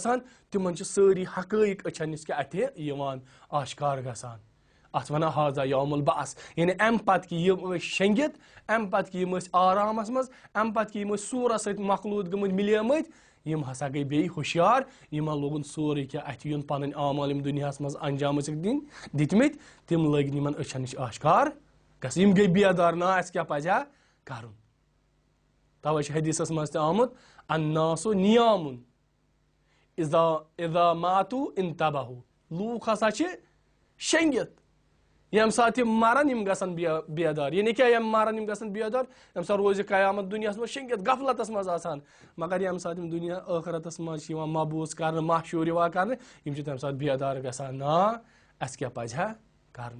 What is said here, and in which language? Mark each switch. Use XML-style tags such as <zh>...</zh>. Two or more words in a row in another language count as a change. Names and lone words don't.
<ks>گژھان تِمن چھِ سٲری حقٲیق أچھن نِش کہِ اتھِ یِوان آشکار گژھان اتھ ونان</ks> <ar>ہاذا یوم البعث</ar> <ks>یعنی امہِ پتہٕ کہِ یِم ٲسۍ شیٚنگِتھ امہِ پتہٕ کہِ یِم ٲسۍ آرامس منٛز امہِ پتہٕ کہِ یِم ٲسۍ سوٗرس سۭتۍ مخلوٗط گٔمٕتۍ مِلیمٕتۍ یِم ہسا گٔے بیٚیہِ ہُشیار یِمن لوگُن سورُے کینٛہہ اتھِ یُن پنٕنۍ اعمال یِم دُنیاہس منٛز انجام ٲسِکھ دِتمٕتۍ تِم لٲگۍ یِمن أچھن نِش آشکار گژھِ یِم گٔے بیدار نا اسہِ کیٛاہ پزِ ہا کرُن توے چھُ حدیثس منٛز تہِ آمُت</ks> <ar>الناسُ نیامُن اذا ماتوا انتبہوا</ar> <ks>لوٗکھ ہسا چھِ شیٚنگِتھ ییٚمہِ ساتہٕ یِم مرن یِم گژھن بیدار یعنی کیٛاہ یِم مرن یِم گژھن بیدار ییٚمہِ ساتہٕ روزِ قیامت دُنیاہس منٛز شیٚنگِتھ غفلتس منٛز آسان مگر ییٚمہِ ساتہٕ یِم دُنیا ٲخرتس منٛز چھِ یِوان مبوٗس کرنہٕ محشوٗر یِوان کرنہٕ یِم چھِ تمہِ ساتہٕ بیدار گژھان نا اسہِ کیٛاہ پزِ ہا کرُن</ks>